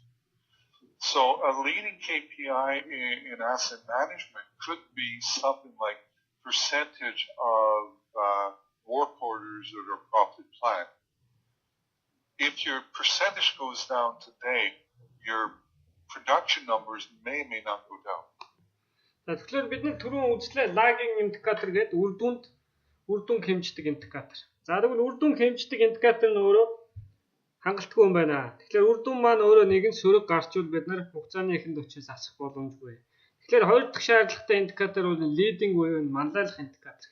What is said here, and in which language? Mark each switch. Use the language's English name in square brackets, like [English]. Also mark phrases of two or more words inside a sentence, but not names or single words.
[English] So a leading KPI in asset management could be something like percentage of work orders that are properly planned. If your percentage goes down today, your production numbers may not go down. [Mongolian] Тэгэхээр бид нар түрүүн үзлээ [English] lagging indicator [Mongolian] гэдэг үр дүн хэмждэг индикатор. За тэгвэл үр дүн хэмждэг индикатор нь өөрөө хангалтгүй юм байна. Тэгэхээр үр дүн маань өөрөө нэгэн сөрөг гарчвал бид нар хугацааны эхэнд очиж засах боломжгүй. Тэгэхээр хоёр дахь шаардлагатай индикатор бол leading буюу манлайлах индикатор.